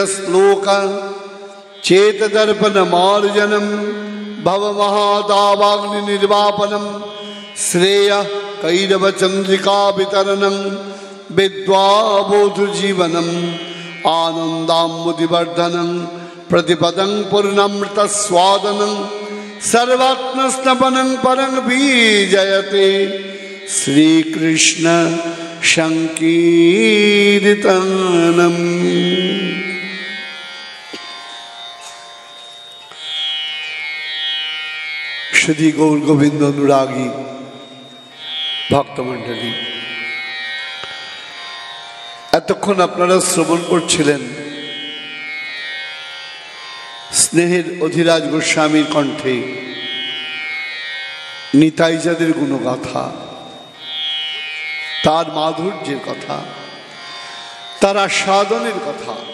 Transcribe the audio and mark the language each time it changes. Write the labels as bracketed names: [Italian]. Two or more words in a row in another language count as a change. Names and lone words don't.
[Sanskrit] श्लोक चेत दर्पण मार्जनम भव महादावाग्नि निर्वापनम श्रेय कैरव चंद्रिका वितरणम विद्वाबोध जीवनम आनंदामुदिवर्धनं प्रतिपदं पूर्णामृत स्वादनं सर्वात्म स्नपनं परं बीजयते श्री कृष्ण संकीर्तनम। [Bangla] শ্রী গৌর গোবিন্দ অনুরাগী ভক্তমণ্ডলী, এতক্ষণ আপনারা শ্রবণ করছিলেন স্নেহের অধিরাজ গোস্বামীর কণ্ঠে নিতাইজাদের গুণগাথা, তার মাধুর্যের কথা, তার আস্বাদনের কথা।